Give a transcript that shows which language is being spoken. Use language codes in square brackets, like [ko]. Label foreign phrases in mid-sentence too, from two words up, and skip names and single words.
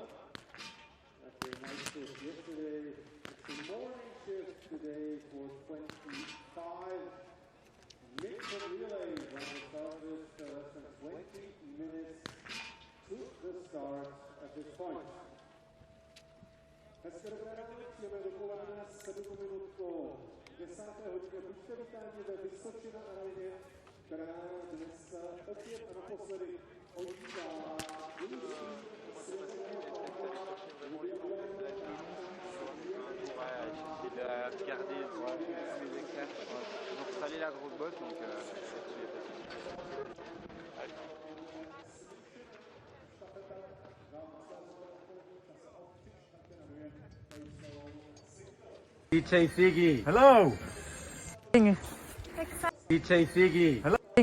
[en] After a night shift yesterday, it's a morning shift today for 25 mixed relays on the fastest less than 20 minutes to the start at this point. [cs] Hezké dobré ráno, jdeme dopoledne 7 minutkou 10. hodině. Buďte vítáni ve Vysočina aréně, která dnes opět a naposledy odívá [fr] Il a regardé tous les éclairs. Ils ont installé la grosse botte, donc [en] DJ Siggy. Hello. DJ Siggy. Hello.